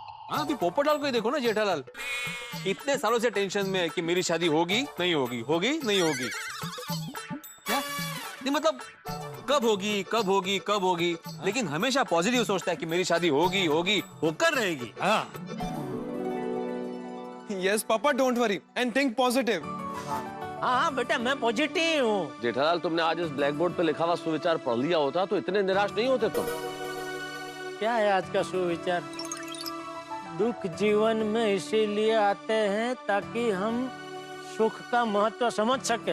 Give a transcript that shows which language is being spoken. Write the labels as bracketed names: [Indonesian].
[Hindi] हाँ, अभी पोपटलाल को ही देखो ना जेठालाल, इतने सालों से टेंशन में है कि मेरी शादी होगी नहीं होगी, होगी नहीं होगी। क्या नहीं, मतलब कब होगी कब होगी कब होगी, लेकिन हमेशा पॉजिटिव सोचता है कि मेरी शादी होगी होगी, होकर रहेगी। हाँ, [English] Yes, Papa, don't worry and think positive. [Hindi] हाँ हाँ बेटा, मैं पॉजिटिव हूँ। जेठालाल, तुमने आज इस ब्लैक बोर्ड पे लिखा हुआ सुविचार पढ़ लिया होता तो इतने निराश नहीं होते तुम। क्या है आज का सुविचार? दुख जीवन में इसीलिए आते हैं ताकि हम सुख का महत्व समझ सके।